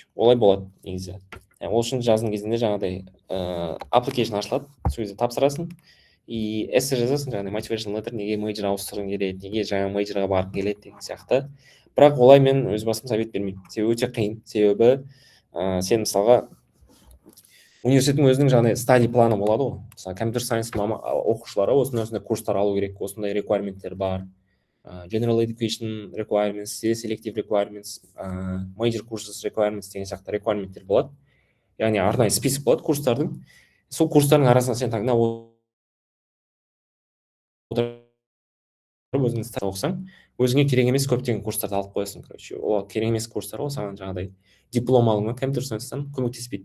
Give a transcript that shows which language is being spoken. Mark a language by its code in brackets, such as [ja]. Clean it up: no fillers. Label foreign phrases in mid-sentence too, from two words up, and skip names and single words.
[kk] Олай болады негізі. Ол үшін жаздың кезінде жаңағыдай application ашылады, сол кезде тапсырасың и эссе жазасың, жаңағыдай [en] motivation letter, [kk] неге мейджор ауыстырғың келеді, неге жаңа мейджорға барғың келеді деген сияқты. Бірақ олай мен өз басым совет бермеймін. Себебі өте қиын. Себебі сен мысалға университеттің өзінің жаңағыдай [en] study plan [kk] болады ғой. Мысалы [en] computer science [kk] оқушылары осындай курстар алу керек, осындай реквайрменттер бар. [en] General education requirements, selective requirements, major courses requirements [kk] деген сияқты реквайрменттер болады. Яғни арнайы список болады курстардың. Сол курстардың арасынан сен таңдап өзің оқысаң, өзіңе керек емес көптеген курстарды алып қоясың, короче. Ол керек емес курстар ол саған жаңағыдай диплом алуыңа [en] computer science [kk] көмектеспейді.